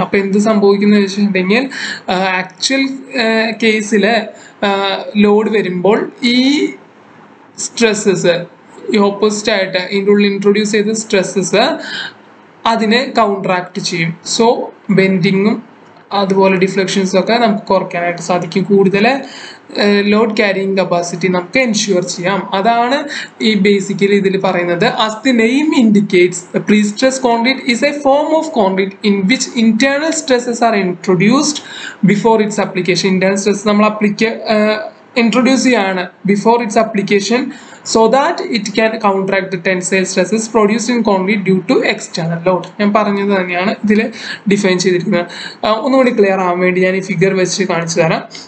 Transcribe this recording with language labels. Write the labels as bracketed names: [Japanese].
[Malayalam] അപ്പോൾ എന്ത് സംഭവിക്കുന്നത് വെച്ചിട്ടുണ്ടെങ്കിൽ ആക്ച്വൽ കേസിൽ ലോഡ് വരുമ്പോൾ ഈ സ്ട്രെസ്സസ് ഈ ഓപ്പോസിറ്റ് ആയിട്ട് ഇതിൻ്റെ ഉള്ളിൽ ഇൻട്രൊഡ്യൂസ് ചെയ്ത സ്ട്രെസ്സസ് അതിനെ കൗണ്ടറാക്ട് ചെയ്യും. സോ ബെൻഡിങ്ങും അതുപോലെ ഡിഫ്ലക്ഷൻസും ഒക്കെ നമുക്ക് കുറയ്ക്കാനായിട്ട് സാധിക്കും. കൂടുതൽ ലോഡ് ക്യാരിയിങ് കപ്പാസിറ്റി നമുക്ക് എൻഷ്യൂർ ചെയ്യാം. അതാണ് ഈ ബേസിക്കലി ഇതിൽ പറയുന്നത്. [English] as the name indicates, the pre-stressed concrete is a form of concrete in which internal stresses are introduced before its application. Internal stress [Malayalam] നമ്മൾ [English] introduce [Malayalam] ചെയ്യാണ് [English] before its application so that it can counteract the tensile stresses produced in concrete due to external load. [Malayalam] ഞാൻ പറഞ്ഞത് തന്നെയാണ് ഇതിൽ define ചെയ്തിരിക്കുന്നത്. ഒന്നുകൂടി clear ആവാൻ വേണ്ടി ഞാൻ ഈ ഫിഗർ വെച്ച് കാണിച്ചു തരാം.